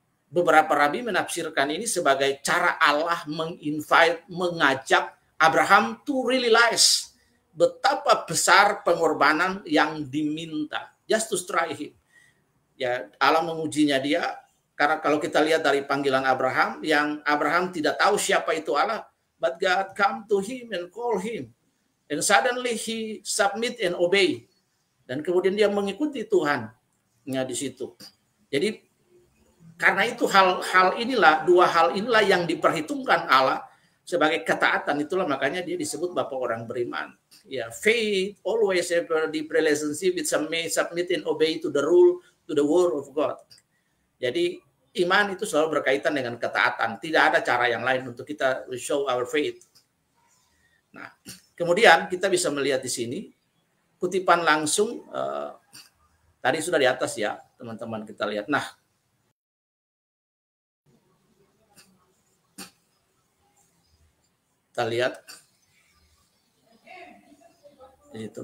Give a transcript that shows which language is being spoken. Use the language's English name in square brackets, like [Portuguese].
[Indonesian] Beberapa rabi menafsirkan ini sebagai cara Allah mengajak Abraham [English] to realize [Indonesian] betapa besar pengorbanan yang diminta, [English] just to try him. [Indonesian] Ya, Allah mengujinya dia, karena kalau kita lihat dari panggilan Abraham, yang Abraham tidak tahu siapa itu Allah, [English] but God come to him and call him. And suddenly he submit and obey. [Indonesian] Dan kemudian dia mengikuti Tuhan. Ya, di situ. Jadi karena itu dua hal inilah yang diperhitungkan Allah sebagai ketaatan. Itulah makanya dia disebut Bapa orang beriman. [English] Ya, faith always have a deep relationship with submit and obey to the rule, to the word of God. [Indonesian] Jadi iman itu selalu berkaitan dengan ketaatan. Tidak ada cara yang lain untuk kita [English] show our faith. [Indonesian] Nah, kemudian kita bisa melihat di sini kutipan langsung tadi sudah di atas ya, teman-teman, kita lihat. Nah, kita lihat itu.